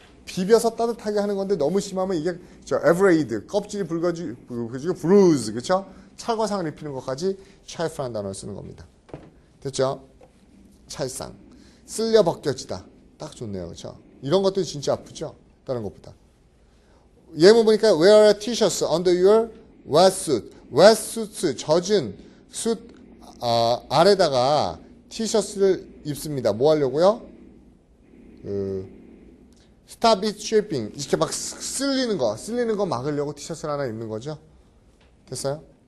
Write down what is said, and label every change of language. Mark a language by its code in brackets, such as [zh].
[ko] 비벼서 따뜻하게 하는 건데 너무 심하면 이게 abrade, 껍질이 붉어지고 bruise. 그렇죠? 찰과상을 입히는 것까지 chafe라는 단어를 쓰는 겁니다. 됐죠? 찰상. 쓸려 벗겨지다. 딱 좋네요. 그렇죠? 이런 것들이 진짜 아프죠? 다른 것보다. 예문 보니까 [en] wear a t-shirt under your wetsuit. [ko] wetsuit, 젖은 숯 아래다가 티셔츠를 입습니다. 뭐 하려고요? [en] stop it dripping. [ko] 이렇게 막 쓸리는 거 막으려고 티셔츠를 하나 입는 거죠. 됐어요?